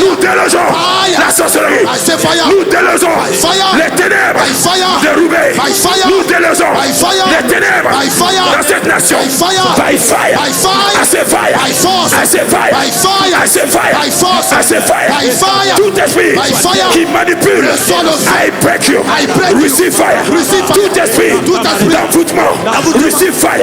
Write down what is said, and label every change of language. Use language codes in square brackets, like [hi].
[fr] Nous délogeons la sorcellerie. Nous délogeons les ténèbres de Roubaix. Nous délogeons les ténèbres dans cette nation. [en] By fire. I say [fr] fire. I say [en] say fire. By fire. I say fire. By force. I say fire. By fire. [fr] Tout esprit [en] By fire. [fr] qui manipule, [en] I break you. I break you. Receive fire. Receive fire. [fr] Tout esprit d'envoûtement, [en] receive fire.